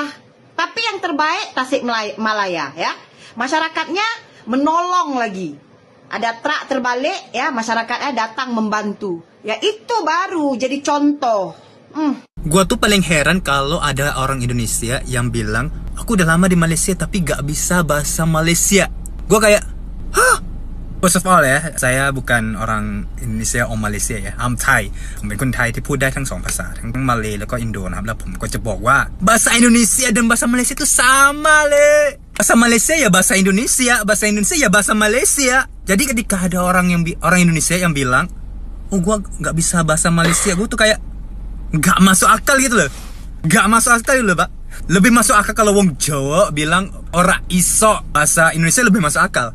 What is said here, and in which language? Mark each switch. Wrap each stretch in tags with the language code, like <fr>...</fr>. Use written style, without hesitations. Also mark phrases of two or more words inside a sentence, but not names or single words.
<id>Tapi yang terbaik Tasikmalaya ya. Masyarakatnya menolong lagi. Ada truk terbalik ya, masyarakatnya datang membantu. Ya itu baru jadi contoh. Gua tuh paling heran kalau ada orang Indonesia yang bilang, aku udah lama di Malaysia tapi gak bisa bahasa Malaysia. Gua kayak, hah?</id> <en>First of all</en> <id>ya, saya bukan orang Indonesia or Malaysia ya.</id> <en>I'm Thai.</en> <th>ผมเป็นคนไทยที่พูดได้ทั้งสองภาษาทั้งมาเลย์แล้วก็อินโดนะครับแล้วผมก็จะบอกว่า</th> <id>bahasa Indonesia dan bahasa Malaysia itu sama le. Bahasa Malaysia ya bahasa Indonesia, bahasa Indonesia ya bahasa Malaysia. Jadi ketika ada orang Indonesia yang bilang, oh gua nggak bisa bahasa Malaysia, gua tuh kayak nggak masuk akal gitu loh. Nggak masuk akal gitu loh, Pak. Lebih masuk akal kalau wong Jawa bilang</id> <jv>ora iso</jv> <id>bahasa Indonesia, lebih masuk akal.</id>